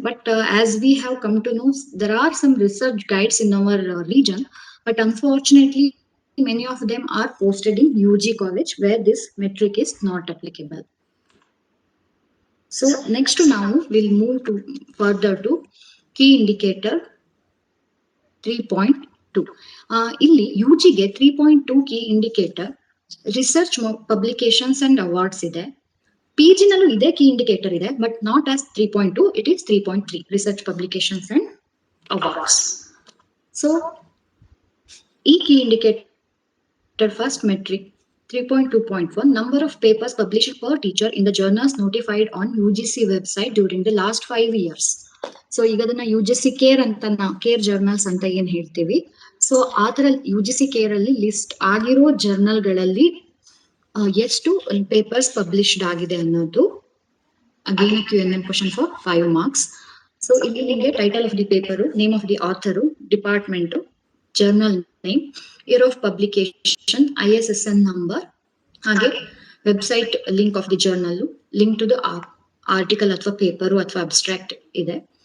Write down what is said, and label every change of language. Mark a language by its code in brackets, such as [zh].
[en] But as we have come to know there are some research guides in our region, but unfortunately many of them are posted in UG college where this metric is not applicable. So next now we'll move to further to key indicator 3.2. ಇಲ್ಲಿ UG ಗೆ 3.2 key indicator research publications and awards ಇದೆ. PG [kn] ನಲ್ಲೂ ಇದೆ [en] key indicator ಇದೆ, but not as 3.2, it is 3.3 research publications and awards. So ಈ key indicator first metric 3.2.1 number of papers published per teacher in the journals notified on UGC website during the last 5 years. [kn] So ಈಗ ಅದನ್ನ UGC care ಅಂತ care journals ಅಂತ ಏನ್ ಹೇಳ್ತೀವಿ, so ಆ ತರ UGC care ಅಲ್ಲಿ ಲಿಸ್ಟ್ ಆಗಿರೋ ಜರ್ನಲ್ಗಳಲ್ಲಿ ಎಷ್ಟು ಪೇಪರ್ಸ್ ಪಬ್ಲಿಷ್ಡ್ ಆಗಿದೆ ಅನ್ನೋದು [en] Again Q&M question for 5 marks. [kn] So ಇಲ್ಲಿ ನಿಮಗೆ title of the paper, name of the ಆಥರು, department, journal name, [en] year of publication, [kn] ISSN number, ಹಾಗೆ website link of the journal, link to the article ಅಥವಾ paper ಅಥವಾ abstract ಇದೆ.